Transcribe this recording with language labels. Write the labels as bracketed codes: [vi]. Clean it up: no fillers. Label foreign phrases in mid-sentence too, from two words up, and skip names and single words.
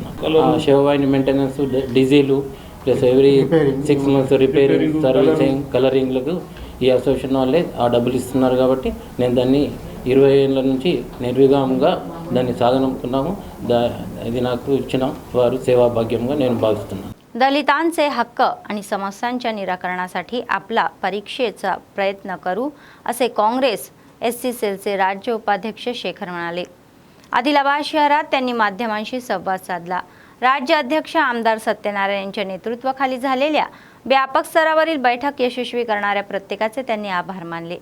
[te] శవాయిని [en] maintenance, diesel plus every 6 months repairing, servicing, [te] కలరింగ్లకు ఈ అసోసియేషన్ వాళ్ళే ఆ డబ్బులు ఇస్తున్నారు. కాబట్టి నేను దాన్ని 20 ఏళ్ళ నుంచి నిర్విఘ్నంగా దాన్ని సాగనంపుకున్నాము. ఇది నాకు ఇచ్చిన వారు सेवाभाग्यंगा నేను భావిస్తున్నాను. [mr] दलितांचे हक्क आणि समस्यांच्या निराकरणासाठी आपला परीक्षेचा प्रयत्न करू असे काँग्रेस एससी सेलचे राज्य उपाध्यक्ष शेखर म्हणाले. आदिलाबाद शहरात त्यांनी माध्यमांशी संवाद साधला. राज्य अध्यक्ष आमदार सत्यनारायण यांच्या नेतृत्वाखाली झालेल्या व्यापक स्तरावरील बैठक यशस्वी करणाऱ्या प्रत्येकाचे त्यांनी आभार मानले.